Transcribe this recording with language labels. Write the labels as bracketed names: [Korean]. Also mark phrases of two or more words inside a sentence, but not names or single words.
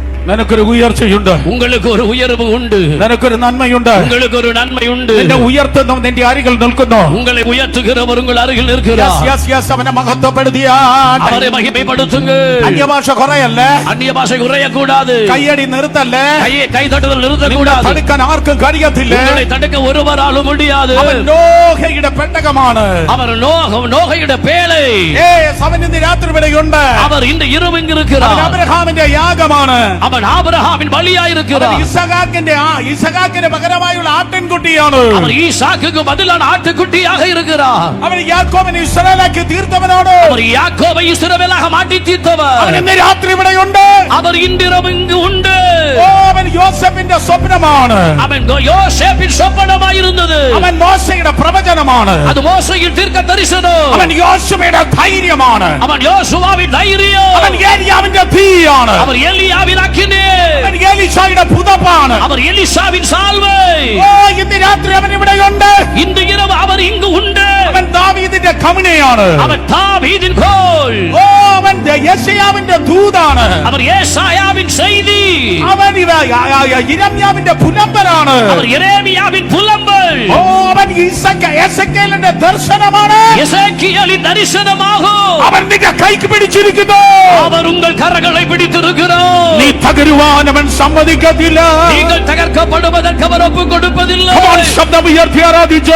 [Malayalam] നിനക്കൊരു ഉയർച്ചയുണ്ട്, [Tamil] உங்களுக்கு ஒரு உயர்வு உண்டு, [Malayalam] നിനക്കൊരു നന്മയുണ്ട്. [Tamil] உங்களுக்கு ஒரு நன்மை உண்டு. [Malayalam] നിന്നെ ഉയർത്തുന്നു, നിന്റെ അരികിൽ നിൽക്കുന്നു. [Tamil] உங்களை உயர்த்துகிறவர் உங்கள் അരികിൽ இருக்கிறார். [English] yes yes [Malayalam] അവനെ മഹത്വപ്പെടുത്തിയാൽ [Tamil] அவரை மகிமைப்படுத்துங்க. [Malayalam] അന്യഭാഷ കുറയല്ലേ, [Tamil] அந்நிய பாஷை குறைய கூடாது, [Malayalam] കയ്യടി നിർത്തല്ലേ, [Tamil] கை தட்டுதல் நிறுத்த கூடாது. [Malayalam] തടുക്കാൻ ആർക്കും കഴിയത്തില്ല. [Tamil] உங்களை தடுக்க ஒருவராலும் முடியாது. [Malayalam] അവൻ നോഹയുടെ പെട്ടകമാണ്, [Tamil] அவர் நோகையுடைய பேழை. [Malayalam] അവൻ ഇന്ന് രാത്രി ഇവിടെയുണ്ട്. [Tamil] அவர் இந்த இரவு இங்கு இருக்கிறார். [Malayalam] അവൻ അബ്രഹാമിന്റെ യാഗമാണ്, [Tamil] அவன் ஆபிரகாமின் பலியாயிருக்கிறார். [Malayalam] ഇസഹാക്കിന്റെ പകരമായുള്ള ആട്ടിൻകുട്ടിയാണ്. [Tamil] அவர் ஈசாக்குக்கு பதிலான ஆட்டுக்குட்டியாக இருக்கிறார். [Malayalam] അവൻ യാക്കോബിനെ ഇസ്രായേലാക്കി തീർത്തവനാണ്. [Tamil] அவர் யாக்கோபை இஸ்ரவேலாக மாற்றி தீர்த்தவர். [Malayalam] അവൻ ഇന്ന് രാത്രി ഇവിടെയുണ്ട്. [Tamil] அவர் இன்றிரவு இங்கு உண்டு. [Malayalam] അവൻ യോസേഫിന്റെ സ്വപ്നമാണ്, [Tamil] அவன் யோசேப்பின் சொப்பனமாயிருந்தது. [Malayalam] അവൻ മോശയുടെ പ്രവചനമാണ്, [Tamil] அது மோசையின் தீர்க்க தரிசனம். [Malayalam] അവൻ യോശുവയുടെ ധൈര്യമാണ്, [Tamil] அவன் யோசுவாவின் தைரியம். [Malayalam] അവൻ ഏലിയാവിന്റെ തീയാണ്, [Tamil] அவர் எலியாவின் அக்கினி. [Malayalam] അവൻ എലീശായുടെ പുതപ്പാണ്. [Tamil] அவர் எலிசாவின் சால்வை. [Malayalam] ഇന്ന് രാത്രി അവൻ ഇവിടെയുണ്ട്. [Tamil] இந்த இரவு அவர் இங்கு உண்டு. [Malayalam] അവൻ ദാവീദിന്റെ കവണയാണ്, [Tamil] அவர் தாவீதின் கோல். [Malayalam] അവൻ യെശയ്യാവിന്റെ ദൂതാണ്, [Tamil] அவர் ஏசாயாவின் செய்தி. [Malayalam] അവൻ യിരെമ്യാവിന്റെ പുലമ്പലാണ്, [Tamil] அவர் எரேமியாவின் புலம்பல். [Malayalam] അവൻ എസെക്കേലിന്റെ ദർശനമാണ്, [Tamil] எசேக்கியேலின் தரிசனமாகும். [Malayalam] അവൻ നിന്റെ കൈക്ക് പിടിച്ചിരിക്കുന്നു. [Tamil] அவர் உங்கள் கரங்களை பிடித்திருக்கிறார். [Malayalam] നീ തകരുവാൻ അവൻ സമ്മതിക്കത്തില്ല. [Tamil] நீங்கள் தகர்க்கப்படுவதற்கு அவர் ஒப்பு கொடுப்பதில்லை. [Malayalam] ശബ്ദം ഉയർത്തി ആരാധിച്ച്